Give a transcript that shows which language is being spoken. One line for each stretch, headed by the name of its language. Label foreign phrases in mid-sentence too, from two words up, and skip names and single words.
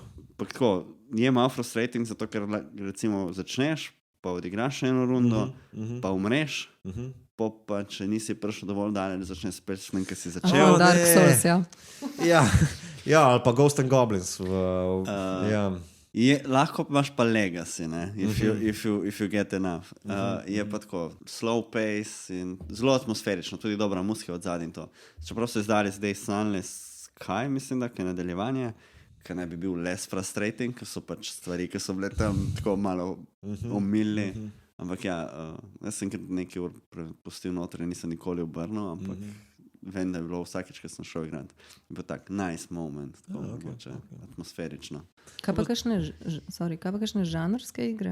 Slovenian: Pa tako, je malo frustrating, zato ker recimo začneš, pa odigraš eno rundo, pa umreš, pa če nisi prišel dovolj daleč, začneš spet s tem, ki si začel. Dark Souls, ja. Ja, ali pa Ghost and Goblins. Lahko imaš pa legacy, ne?
English: If you get enough.
Slovenian: Je pa tako
English: slow pace
Slovenian: in zelo atmosferično, tudi dobra muzika od zadnji to. Čeprav se zdali zdaj Sunless Sky, mislim, da je nadaljevanje, ker naj bi bil
English: less frustrating,
Slovenian: ker so pač stvari, ki so bile tam tako malo omilni. Ampak ja, jaz sem nekaj ur pustil noter in nisem nikoli obrnil, ampak vem, da je bilo vsakič, ko sem šel igrati. Je bil tak
English: nice moment,
Slovenian: tako atmosferično. Kaj pa kakšne žanrske igre?